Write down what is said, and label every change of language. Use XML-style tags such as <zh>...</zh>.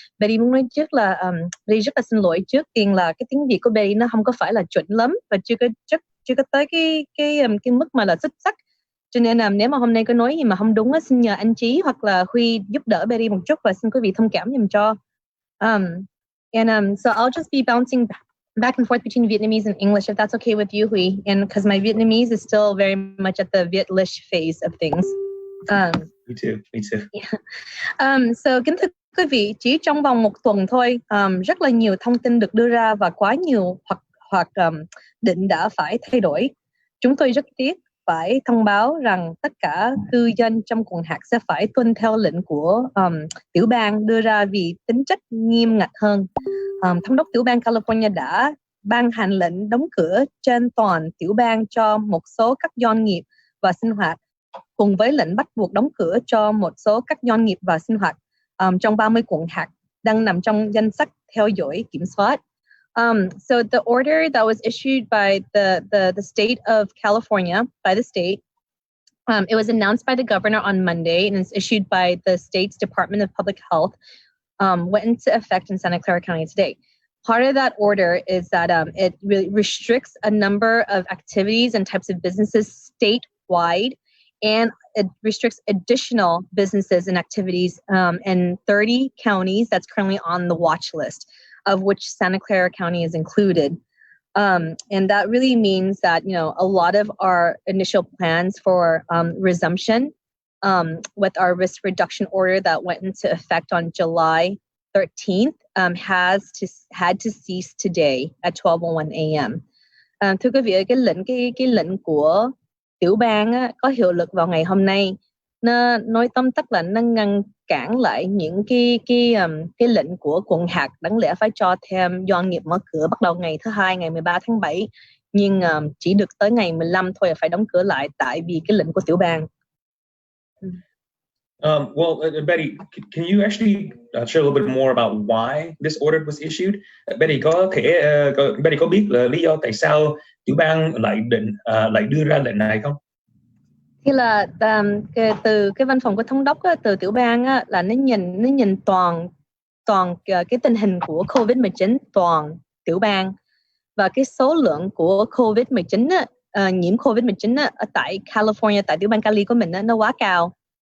<vi>Betty muốn nói trước là Betty rất là xin lỗi trước tiên là cái tiếng Việt của Betty nó không có phải là chuẩn lắm và chưa có tới cái mức mà là xuất sắc. Cho nên nếu mà hôm nay có nói gì mà không đúng á, xin nhờ anh Chí hoặc là Huy giúp đỡ Betty một chút và xin quý vị thông cảm giùm cho.</vi> <en>So I'll just be bouncing back and forth between Vietnamese and English, if that's okay with you, Huy, and because my Vietnamese is still very much at the Vietlish phase of things. Me too. Yeah.</en> <vi>So kính thưa quý vị, chỉ trong vòng một tuần thôi, rất là nhiều thông tin được đưa ra và quá nhiều hoặc định đã phải thay đổi. Chúng tôi rất tiếc phải thông báo rằng tất cả cư dân trong quận hạt sẽ phải tuân theo lệnh của tiểu bang đưa ra vì tính chất nghiêm ngặt hơn. Thống đốc tiểu bang California đã ban hành lệnh đóng cửa trên toàn tiểu bang cho một số các doanh nghiệp và sinh hoạt, cùng với lệnh bắt buộc đóng cửa cho một số các doanh nghiệp và sinh hoạt trong 30 quận hạt đang nằm trong danh sách theo dõi kiểm soát.</vi> <en>So the order that was issued by the state of California, by the state, it was announced by the governor on Monday and it's issued by the state's Department of Public Health, went into effect in Santa Clara County today. Part of that order is that it really restricts a number of activities and types of businesses statewide, and it restricts additional businesses and activities in 30 counties that's currently on the watch list, of which Santa Clara County is included. And that really means that, a lot of our initial plans for resumption with our risk reduction order that went into effect on July 13th had to cease today at 12:01 a.m.</en> <vi>Thưa quý vị, cái lệnh của tiểu bang á, có hiệu lực vào ngày hôm nay. Nó nói tóm tắt là nó ngăn cản lại những cái lệnh của quận hạt đáng lẽ phải cho thêm doanh nghiệp mở cửa bắt đầu ngày thứ Hai, ngày 13 tháng 7, nhưng chỉ được tới ngày 15 thôi là phải đóng cửa lại tại vì cái lệnh của tiểu bang.</vi> <en>Betty, can you actually share a little bit more about why this order was issued?</en> <vi>Betty Betty có biết là lý do tại sao tiểu bang lại đưa ra lệnh này không? Thì là từ cái văn phòng của thống đốc á, từ tiểu bang á, là nó nhìn toàn cái tình hình của COVID-19 toàn tiểu bang, và cái số lượng của COVID-19 á, nhiễm COVID-19 á, ở tại California, tại tiểu bang Cali của mình á, nó quá cao.</vi>